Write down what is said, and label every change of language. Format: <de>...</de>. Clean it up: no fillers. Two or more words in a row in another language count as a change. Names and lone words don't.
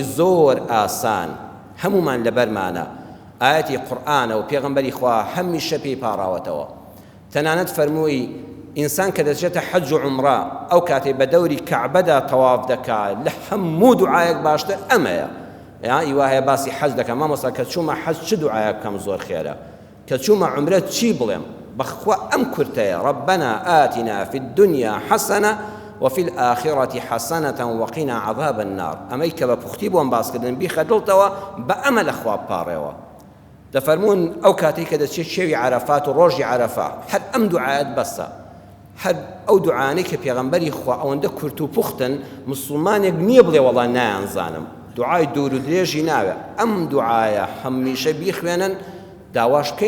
<ckb>زۆر ئاسان هەمومان لەبەرمانە ئاەتی قورئانە و پێغەمبەری خوا هەمیشە پێی پاڕاوەتەوە تەنانەت فەرمووی ئینسان کە دەچێتە حەج و عومرە ئەو کاتێ بە دەوری کەعبەدا تەواف دەکات لە هەموو دوعایەک باشتر ئەمەیە ئیواهەیە باسی حەج دەکەم مامۆستا کە چوومە حەج چ دوعایە بکەم زۆر خێرە کە چوومە عومرە چی بڵێم بەخوا ئەم کورتەیە</ckb> <ar>ربنا آتنا في الدنيا حسنة وفي الآخرة حسنة وقنا عذاب النار</ar> <ckb>ئەمەی کە بە پوختی بۆم باسکردن بیخە دڵتەوە بە ئەمە لە خوا بپاڕێەوە دەفەرمون ئەو کاتێک کە دەچێت شێوی عەرەفات و ڕۆژی عەرەفا هەر ئەم دوعایەت بەسە هەر ئەو دوعانەی کە پێغەمبەری خوا ئەوەندە کورت و پوختن مسلمانێک نییە بڵێ وەڵا نایانزانم دوعای دوور و درێژی ناوێ ئەم دوعایە هەمیشە بیخوێنن داواش بکەین</ckb>